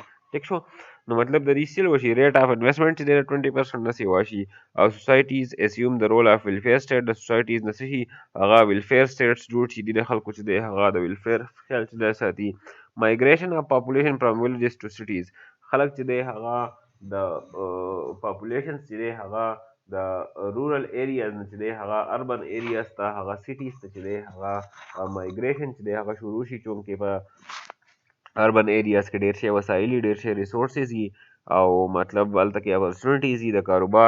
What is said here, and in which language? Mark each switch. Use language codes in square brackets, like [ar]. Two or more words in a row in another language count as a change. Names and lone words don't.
[ps] ټیک شو. نو مطلب د دې سیل وشي [en] rate of investment [ps] چې دی د 20% نه سیوا شي. او [en] societies assume the role of welfare state. [ps] د سوسایټیز نه څه شي هغه [en] welfare states [ps] جوړ شي. د خلکو چې دی هغه د ویلفیر خیال چې دی ساتي. [en] Migration of population from villages to cities. [ps] خلک چې دی هغه د population چې دی هغه د [en] rural areas [ps] نه چې دی هغه [en] urban areas [ps] ته هغه سیټیز ته چې دی هغه مایګریشن چې دی هغه شروع شي چونکې په [en] urban areas [ps] کې ډېر شی وسایل ډېر شی ریسورسز وي او مطلب هلته کې اپرچونیټیز وي د کاروبار.